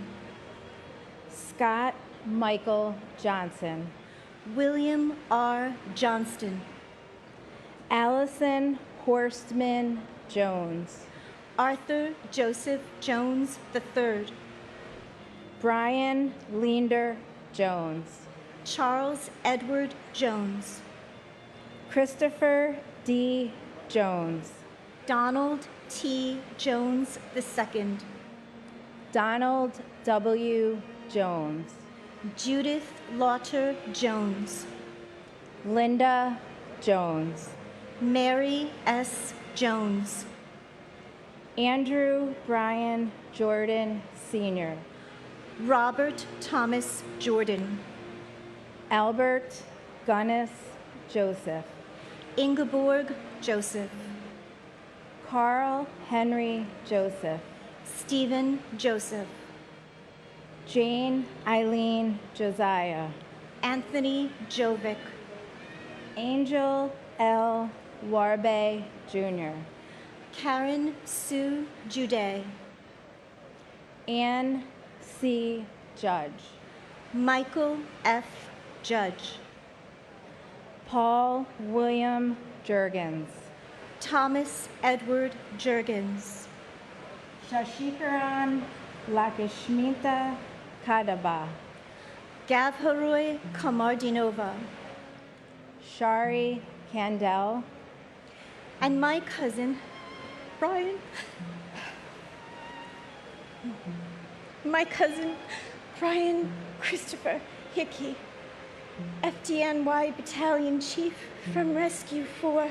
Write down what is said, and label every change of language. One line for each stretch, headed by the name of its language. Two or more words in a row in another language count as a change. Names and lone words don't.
English: Scott Michael Johnson. William R. Johnston. Allison Horstman Jones. Arthur Joseph Jones III. Brian Leander Jones. Charles Edward Jones. Christopher D. Jones. Donald T. Jones II. Donald W. Jones. Judith Lauter Jones. Linda Jones. Mary S. Jones. Andrew Brian Jordan Sr. Robert Thomas Jordan. Albert Gunnis Joseph. Ingeborg Joseph. Carl Henry Joseph. Stephen Joseph. Jane Eileen Josiah. Anthony Jovic. Angel L. Warbe Jr. Karen Sue Jude. Ann C. Judge. Michael F. Judge. Paul William Jurgens. Thomas Edward Jurgens. Shashikaran Lakshmita Kadaba. Gavharoy Kamardinova. Shari Candel. And my cousin, Brian. My cousin, Brian Christopher Hickey, FDNY Battalion Chief from Rescue 4.